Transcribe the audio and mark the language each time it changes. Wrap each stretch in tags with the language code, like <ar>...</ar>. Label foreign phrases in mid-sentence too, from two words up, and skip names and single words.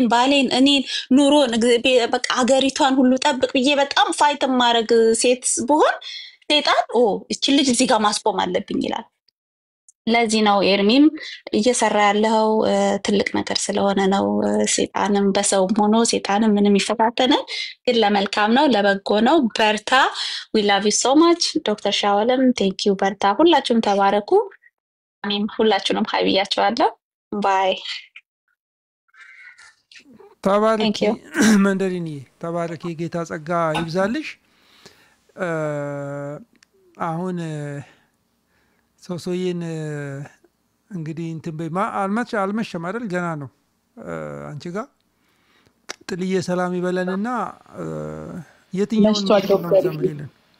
<am>ባሌን እኔን ኑሮን በቃ ሀገሪቷን ሁሉ ጠብቅ ብዬ በጣም ፋይት ማድረግ ሴት ብሆን ሰይጣን እቺ ልጅ እዚህ ጋር ማስቆም አለብኝ ይላል ለዚህ ነው ኤርሚም እየሰራ ያለው ትልቅ ነገር ስለሆነ ነው ሰይጣንም በሰውም ሆኖ ሰይጣንም ምንም ይፈታተነ ግን ለመልካም ነው ለበጎ ነው በርታ</am> <en>we love you so much</en> <am>ዶክተር ሻወለም</am> <en>thank you</en> <am>በርታ ሁላችሁም ተባረኩ አሜን ሁላችሁንም ሀይብያችኋለሁ ባይ ተባረኪ መንደሪኒ ተባረኪ ጌታ ጸጋ ይብዛልሽ አሁን ሶሶዬን እንግዲህ እንትን በማ አልመሸም አይደል ገና ነው አንቺ ጋር ጥልዬ ሰላም ይበለንና የትኛው ነው ዘምሪልን</am>